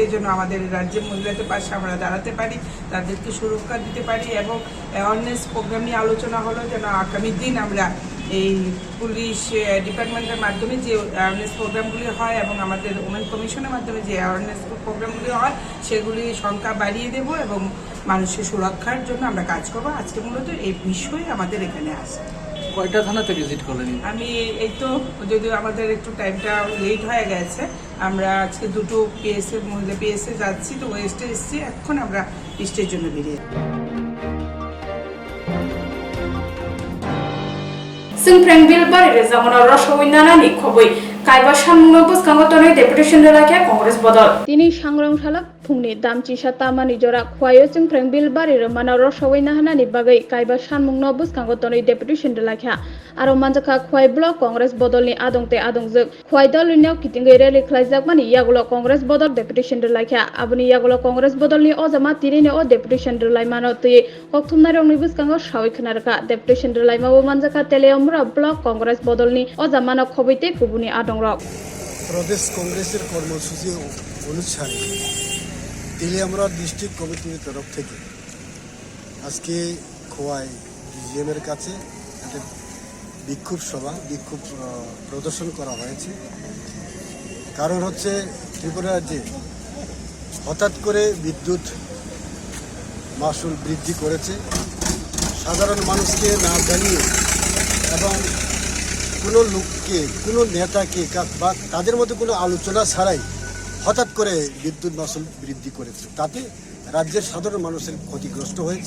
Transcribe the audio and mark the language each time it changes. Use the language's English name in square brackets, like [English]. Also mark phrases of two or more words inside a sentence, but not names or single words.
[Bangla] যেন আমাদের রাজ্যের মহিলাদের পাশে আমরা দাঁড়াতে পারি তাদেরকে সুরক্ষা দিতে পারি এবং [English] awareness program [Bangla] নিয়ে আলোচনা হলো যেন আগামী দিন আমরা এই [English] police department [Bangla] মাধ্যমে যে [English] awareness programs [Bangla] হয় এবং আমাদের [English] women commission [Bangla] মাধ্যমে যে [English] awareness programs [Bangla] হয় সেগুলি সংখ্যা বাড়িয়ে দেব এবং মানুষের সুরক্ষার জন্য আমরা কাজ করবো আজকে মূলত এই বিষয়ে আমাদের এখানে আসে কয়টা থানাতে ভিজিট করলেন আমি এই তো যদিও আমাদের একটু [English] time late [Bangla] হয়ে গেছে আমরা আজকে দুটো মহিলা পিএসএ যাচ্ছি তো ওয়েস্টে এসেছি এখন আমরা ইস্টের জন্য বেরিয়ে [Kok Borok] Swrangchati bari rezamona roshoinanani khoboi kaiba shamno buskango tonoi deputation delake congress bodol [Bangla] তিনি সংগ্রামশালা [Kok Borok] fungni damchi satamani jora khwayo chungthreng bilbari romana rosawai nahanani bagai kaiba sanmung no buskango tonoi deputation de lakha aro manjaka khwai block congress bodolni adongte adongjuk khwai dolni kitingai rally khlaijak mani yagulo congress bodol deputation de lakha abuni yagulo congress bodolni ojama tirine o deputation de laimano tui Koktwma rongni buskango sawai khnarka deputation de laimao manjaka teleomra block congress bodolni ojamano khobaite kubuni adongrok [Bangla] প্রদেশ কংগ্রেসের কর্মসূচি অনুসারে তেলিয়ামরা [English] district committee [Bangla] তরফ থেকে আজকে খোয়াই ডিজিএমের কাছে একটা বিক্ষোভ প্রদর্শন করা হয়েছে। কারণ হচ্ছে ত্রিপুরা রাজ্যে হঠাৎ করে বিদ্যুৎ মাশুল বৃদ্ধি করেছে, সাধারণ মানুষকে না জানিয়ে এবং কোনো লোককে কোনো নেতাকে বা তাদের মধ্যে কোনো আলোচনা ছাড়াই হঠাৎ করে বিদ্যুৎ মাশুল বৃদ্ধি করেছে, তাতে রাজ্যের সাধারণ মানুষের ক্ষতিগ্রস্ত হয়েছে।